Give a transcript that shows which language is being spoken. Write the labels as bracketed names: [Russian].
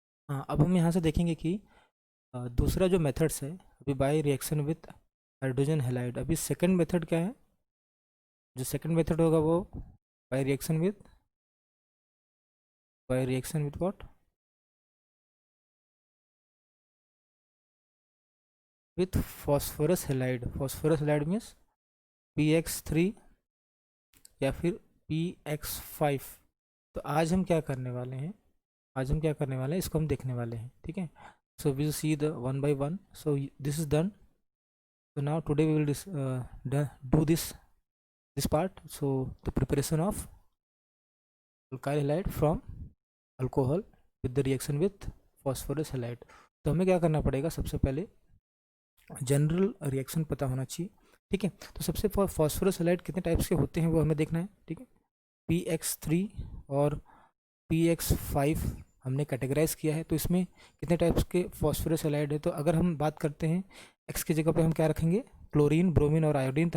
[Hindi] हाँ, अब हम यहाँ से देखेंगे कि दूसरा जो मेथड्स है अभी [English] by reaction with hydrogen halide, [Hindi] अभी सेकंड मेथड क्या है, जो सेकंड मेथड होगा वो by reaction with what, with phosphorus halide means px3 या फिर px5। तो आज हम क्या करने वाले हैं, इसको हम देखने वाले हैं। ठीक है, [English] So we will see the one by one. So this is done. So now today we will do this part. So the preparation of alkyl halide from alcohol with the reaction with phosphorus halide। [Hindi] तो हमें क्या करना पड़ेगा, सबसे पहले general reaction पता होना चाहिए। ठीक है, तो सबसे फॉस्फोरस हैलाइड कितने टाइप्स के होते हैं वो हमें देखना है। ठीक है, px3 और px5 हमने कैटेगराइज किया है। तो इसमें कितने टाइप्स के फॉस्फोरस हैलाइड है, तो अगर हम बात करते हैं एक्स की जगह पे हम क्या रखेंगे, क्लोरीन, ब्रोमीन और आयोडीन।